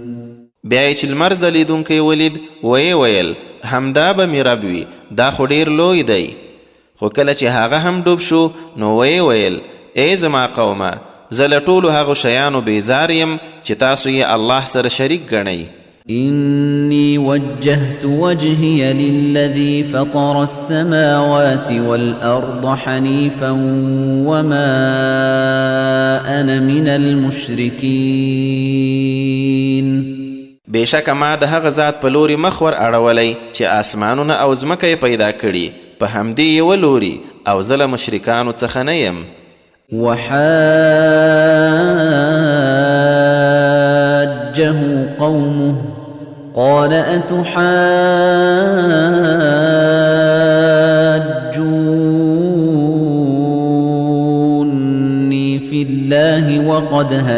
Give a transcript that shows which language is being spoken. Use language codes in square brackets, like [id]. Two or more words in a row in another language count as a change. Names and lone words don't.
[ps] بیا چې لمر ځلیدونکی ولید ویې ویل همدا به مې رب وي، دا خو ډېر لوی دی. خو کله چې هغه هم ډوب شو نو ویې ویل ای زما قومه زه له ټولو هغو شیانو بیزار یم چې تاسو یې الله سره شریک ګڼئ. [ar] إني وجهت وجهي للذي فطر السماوات والأرض حنيفا وما أنا من المشركين [ps] بېشکه ما د هغه ذات په لوري مخ ور اړولی چې آسمانونه او ځمکه یې پیدا کړي په همدې یوه لوري او زه له مشرکانو څخه نه یم. [ar] وحاجه قومه قال أتحاجوني في الله وقد